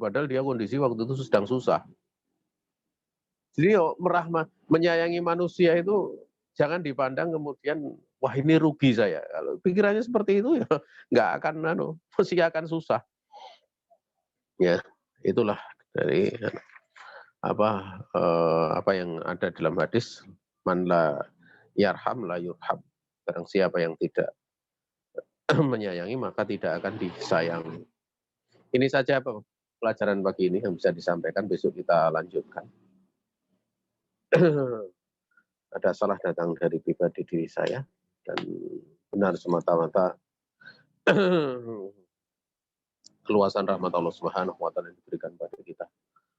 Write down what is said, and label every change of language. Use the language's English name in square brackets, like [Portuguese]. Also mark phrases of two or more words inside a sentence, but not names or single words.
[Indonesian] Padahal dia kondisi waktu itu sedang susah. Jadi menyayangi manusia itu jangan dipandang kemudian wah ini rugi saya. Kalau pikirannya seperti itu ya nggak akan pasti akan susah. Ya, itulah dari apa yang ada dalam hadis, [Arabic] من لا يرحم لا يرحم. [Indonesian] Barang siapa yang tidak menyayangi maka tidak akan disayangi. Ini saja pelajaran pagi ini yang bisa disampaikan, besok kita lanjutkan. Ada salah datang dari pribadi diri saya dan benar semata-mata keluasan rahmat Allah [Arabic] سبحانه وتعالى [Indonesian] yang diberikan pada kita.